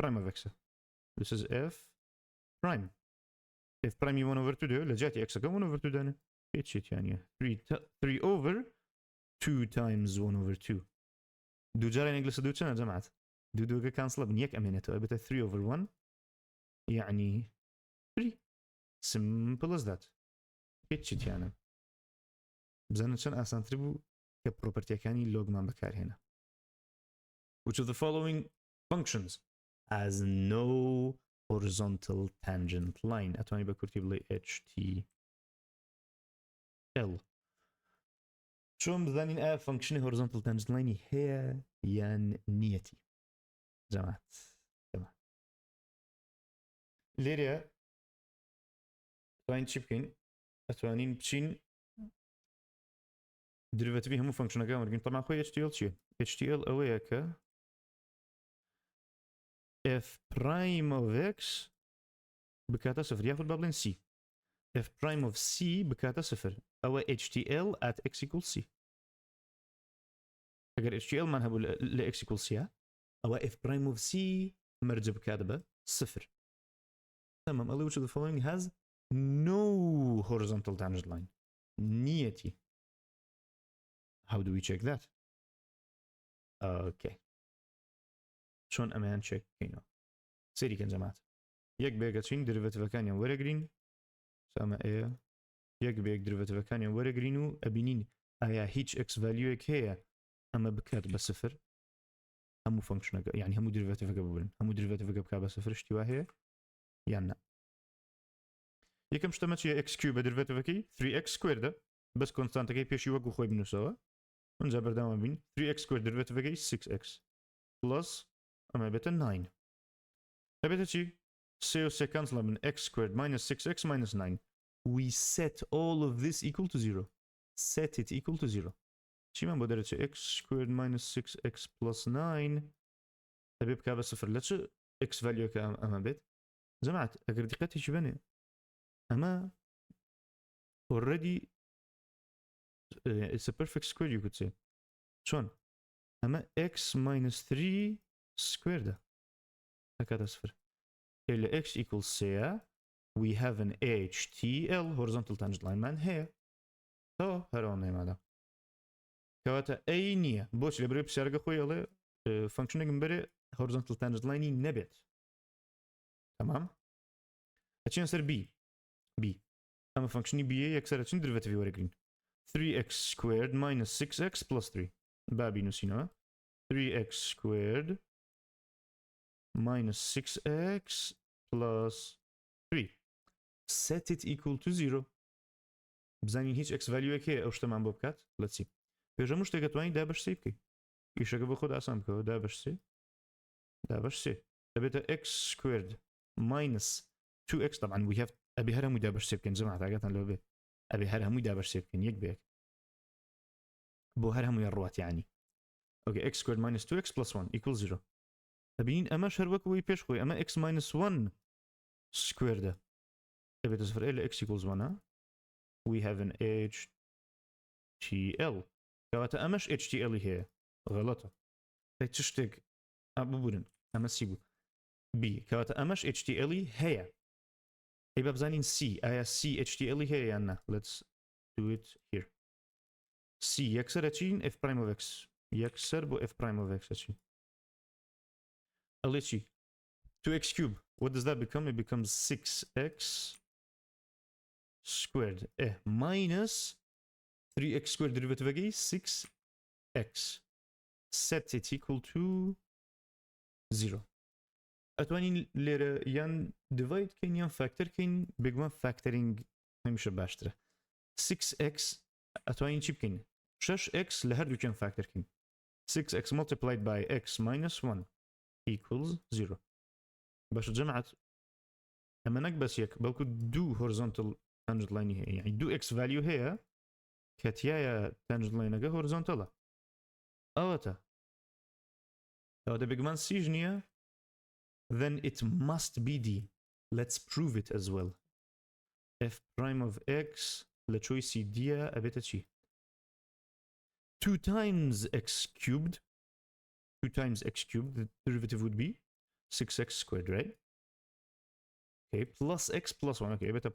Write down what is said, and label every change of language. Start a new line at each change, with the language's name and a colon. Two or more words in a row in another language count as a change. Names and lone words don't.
English: prime of x this is f prime f prime 1 over 2
Central Kurdish: لە جیاتی x-ەکە
English: 1 over 2
Central Kurdish: دانە هیچ شتیانە
English: 3 over 2 times 1 over 2
Central Kurdish: دوو جاران یەک لەسەر دوو چەندە جەماعەت دووگە کانسڵە بن یەک ئەمێنێتەوە ئەبێتە
English: 3 over 1
Central Kurdish: يعني
English: 3 simple as that
Central Kurdish: هیچ شتیانە بزانن چەند ئاسانتر بوو کە پرۆپەرتیەکانی لۆگمان بەکارهێنا
English: which of the following functions has no horizontal tangent line
Central Kurdish: ئەتوانی بە کورتی بڵێ HTL چۆن بزانین ئایا فانکشنی
English: horizontal tangent line
Central Kurdish: هەیە یان نیەتی جەماعەت لێرە توانین چی بکەین ئەتوانین بچین دریڤەتیڤی هەموو فەنکشنەکان وەرگین طبعا خۆی HTL چییە HTL ئەوەیە کە
English: f prime of x
Central Kurdish: بکاتە سفر یاخود با بڵێن c
English: f prime of c
Central Kurdish: بکاتە سفر ئەوە
English: HTL at x equals c
Central Kurdish: ئەگەر HTL مان هەبوو لە
English: x equals c
Central Kurdish: ئەوە
English: f prime of c
Central Kurdish: مەرجە بکات بە سفر تمام ئەڵێ
English: which of the following has no horizontal tangent line
Central Kurdish: نیەتی
English: how do we check that
Central Kurdish: okay چۆن ئەمەیان چێک بکەینەوە سەیری کەن جەماعەت یەک بێگەچین دریڤەتیڤەکانیان وەرەگرین سامە ئەیە یەک بێک دریڤەتیڤەکانیان وەرەگرین و ئەبینین ئایا هیچ x valueێک هەیە ئەمە بکات بە سفر هەموو فەنکشنەکە یعنی هەموو دریڤەتیڤەکە ببرن هەموو دریڤەتیڤەکە بکات بە سفر شتی وا هەیە یان نا یەکەم شتەمە چیە
English: x cube
Central Kurdish: بە دریڤەتیڤەکەی
English: 3x squared
Central Kurdish: بەس کۆنستانتەکەی پێشی وەکو خۆی بنووسەوە اونجا بەردەوام بین
English: 3x squared
Central Kurdish: دریڤەتیڤەکەی
English: 6x plus
Central Kurdish: ئەمە بێتە 9 ئەبێتە چی
English: 3 cancel
Central Kurdish: من
English: x squared minus 6x minus 9 we set all of this equal to 0 set it equal to 0
Central Kurdish: چیمان بۆ دەرەچێ
English: x squared minus 6x plus 9
Central Kurdish: ئەبێ بکا بە سفر لە چ x valueەکە ئەمە بێت جەماعەت ئەگەر دیقەتێکی بنێ ئەمە
English: already it's a perfect square you could say
Central Kurdish: چۆن ئەمە
English: x minus 3 squared
Central Kurdish: ئەکاتە سفر
English: إلى x equals c we have an HTL horizontal tangent line
Central Kurdish: man هەیە هەرەوە نەیمادا کەواتە ئەی نییە بۆچی لەبەرەوەی پرسیارەکە خۆی ئەڵێ فەنکشنێکم بەرێ
English: horizontal tangent line
Central Kurdish: نەبێت تمام ئەچین سەر b ئەمە فەنکشنی b یەکسەر ئەچین دریڤەتیڤی وەرەگرین
English: 3x squared minus 6x plus 3
Central Kurdish: بابی نووسینەوە
English: 3x squared minus 6x plus 3 set it equal to 0
Central Kurdish: بزانین هیچ
English: x value
Central Kurdish: هەیە ئەو شتەمان بۆ بکات لە چی پێشەموو شتێکە توانین دابەش سێ بکەیت ئیشەکە بۆ خۆت ئاسان بکەوە دابەش سێ دەبێتە
English: x squared minus 2x
Central Kurdish: طبعا
English: we have
Central Kurdish: ئەبێ هەر هەمووی دابەش سێ بکەین جەماعەت ئاگاتان لەوە بێ ئەبێ هەر هەمووی دابەش سێ بکەین یەک بێک بۆ هەر هەمووی ڕوات یعنی
English: okay x squared minus 2x plus 1 equals 0
Central Kurdish: ئەبینین ئەمەش هەر وەکەوەی پێش خۆی ئەمە
English: x minus 1 squared
Central Kurdish: ئەبێتە سفر لە
English: x equals 1 we have an
Central Kurdish: HTL کەواتە ئەمەش HTL هەیە غەڵەتە چ شتێک ببورن ئەمە c بوو b کەواتە ئەمەش HTL هەیە ئەی با بزانین c ئایا c HTL هەیە یان نا
English: let's do it here
Central Kurdish: c یەکسەر ئەچین
English: f prime of x
Central Kurdish: یەکسەر بۆ
English: f prime of x
Central Kurdish: ئەچین ئەڵێ چی
English: 2x cube what does that become it becomes 6x squared minus 3x squared derivative 6x set it equal to 0
Central Kurdish: ئەتوانین لێرە یان divide کەین یان factor کەین بێگومان factoring هەمیشە باشترە 6x ئەتوانین چی بکەین 6x لە هەردووکیان factor کەین
English: 6x multiplied by x minus 1 equals 0
Central Kurdish: باشە جەماعەت ئەمە نەک بەس یەک بەڵکو دوو
English: horizontal tangent line
Central Kurdish: هەیە یعنی دوو
English: x value
Central Kurdish: هەیە کە تیایە tangent lineەکە horizontalە ئەوەتە ئەوەتە بێگومان c نییە
English: then it must be d let's prove it as well f prime of x
Central Kurdish: لە چۆی c دیە ئەبێتە چی
English: 2 times x cubed 2 times x cubed the derivative would be 6x squared right okay plus x plus 1 okay أبيتا